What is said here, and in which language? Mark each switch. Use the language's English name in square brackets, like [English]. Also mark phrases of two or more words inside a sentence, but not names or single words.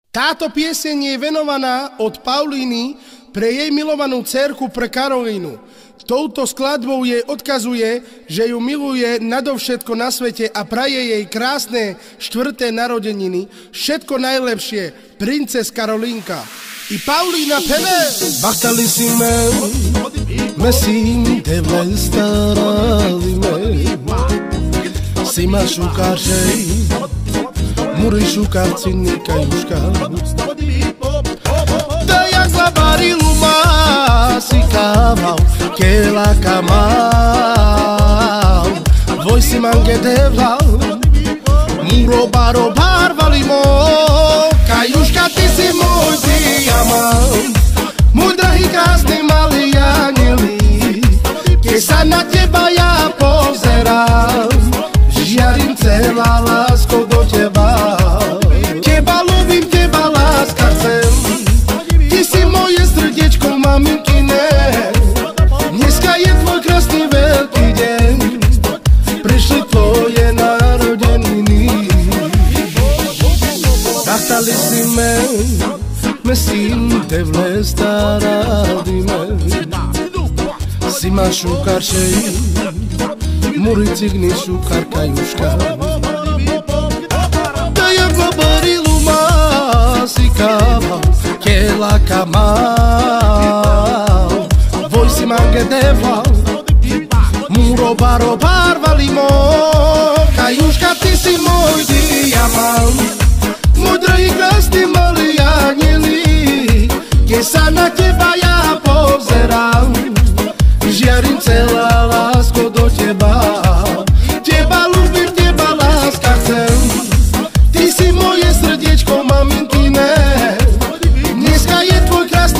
[Slovak] Táto pieseň je venovaná od Paulíny pre jej milovanú dcérku pre Karolínu. Touto skladbou jej odkazuje, že ju miluje nadovšetko na svete a praje jej krásne 4. narodeniny. Všetko najlepšie, princes Karolínka. [Romany] I Paulína peve. Bachtalissime, mesim te vestaralime, sima šukaršej, muri šukarcinika juška. Da jak zabarilu si kaval, kela kamal, voj si mange devlal, muro baro barvalimo, kajuška [Slovak] ty si môj diamant, môj drahý krásny malý anielík, keď sa na teba ja pozerám, žiarím celá lásko do teba, teba ľúbim, teba láska chcem, ty si moje srdiečko maminkine, dneska je tvoj krásny veľký deň, prišli tvoje narodeniny. [Romany] Bachtalissime, mesim te vestaralime, sima šukaršej, muri cigni šukarka juška. Da jak zabarilu si kaval, kela kamal, voj si mange devlal, muro baro barvalimo, kajuška [Slovak] ty si môj diamant, môj drahý krásny malý anielík, keď sa na teba ja pozerám, žiarím celá lásko do teba, teba ľúbim, teba láska chcem, ty si moje srdiečko maminkine, dneska je tvoj krásny